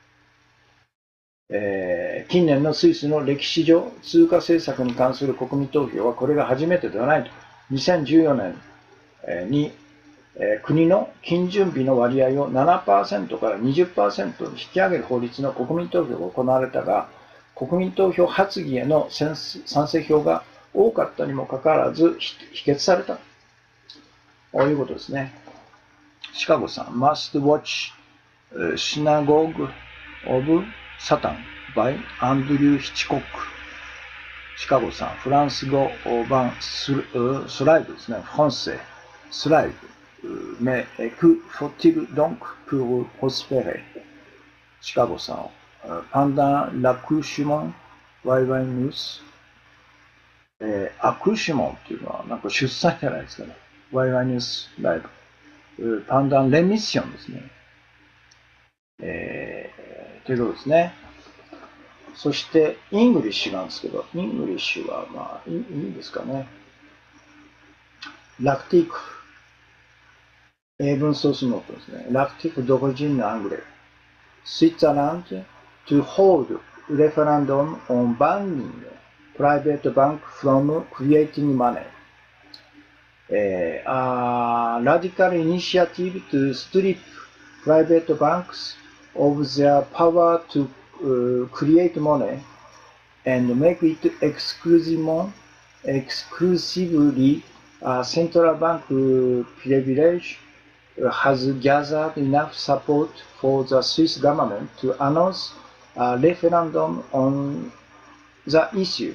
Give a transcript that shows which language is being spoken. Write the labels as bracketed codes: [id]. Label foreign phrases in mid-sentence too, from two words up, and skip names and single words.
[ja] 近年のスイスの歴史上、通貨政策に関する国民投票はこれが初めてではないと。2014年に国の金準備の割合を 7% から 20% に引き上げる法律の国民投票が行われたが、国民投票発議への賛成票が多かったにもかかわらず否決されたということですね。 [en] シカゴさん、Must Watch Synagogue of Satan by Andrew Hitchcock。 [ja] シカゴさん、フランス語版スライブですね。françaisスライブ。 [fr] Mais que faut-il donc pour prospérer? シカゴさん、pendant l'accouchement, YY News。 [ja] アクシュモンっていうのはなんか出産じゃないですかね。YY ニュースライブ。 [fr] pendant l'émission [ja] ですね。ということですね。そして、イングリッシュなんですけど、イングリッシュはまあいいですかね。ラクティック。英文ソースノートですね。 [fr] l'article d'origine anglaise. [en] Switzerland to hold referendum on banning private bank from creating money. A radical initiative to strip private banks of their power to create money and make it exclusively central bank privilege has gathered enough support for the Swiss government to announce a referendum on the issue.